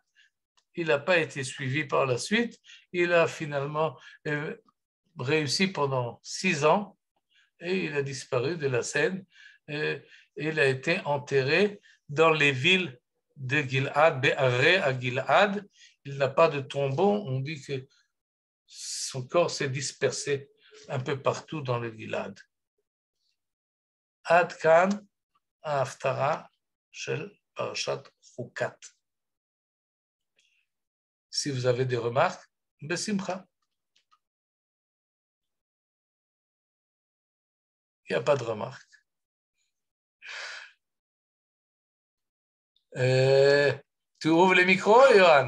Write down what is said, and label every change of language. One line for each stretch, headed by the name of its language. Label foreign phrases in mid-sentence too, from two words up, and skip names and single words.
French: Il n'a pas été suivi par la suite. Il a finalement réussi pendant 6 ans et il a disparu de la scène. Et il a été enterré dans les villes de Gilad, Be'aré à Gilad. Il n'a pas de tombeau. On dit que son corps s'est dispersé un peu partout dans le Gilad.
Hebrew: עד כאן ההפטרה של פרשת חוקת.
French: Si vous avez des remarques, besimcha. Il n'y a pas de remarques. Tu ouvres les micros, Johan?